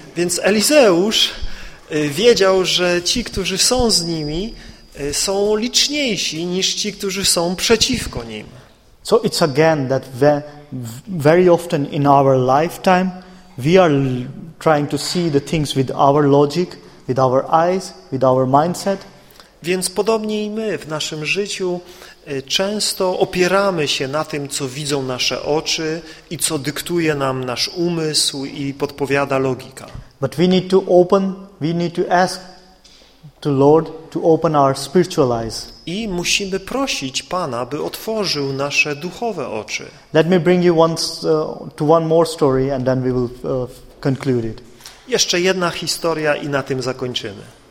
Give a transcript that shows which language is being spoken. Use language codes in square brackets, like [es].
[pl] Więc Elizeusz wiedział, że ci, którzy są z nimi, są liczniejsi niż ci, którzy są przeciwko nim. [en] So it's again that very often in our lifetime, we are trying to see the things with our logic, with our eyes, with our mindset. [pl] Więc podobnie i my w naszym życiu często opieramy się na tym, co widzą nasze oczy i co dyktuje nam nasz umysł i podpowiada logika. [en] But we need to open, we need to ask the Lord to open our spiritual eyes. [pl] I musimy prosić Pana, by otworzył nasze duchowe oczy. [en] Let me bring you once to one more story and then we will conclude it. [pl] Jeszcze jedna historia i na tym zakończymy.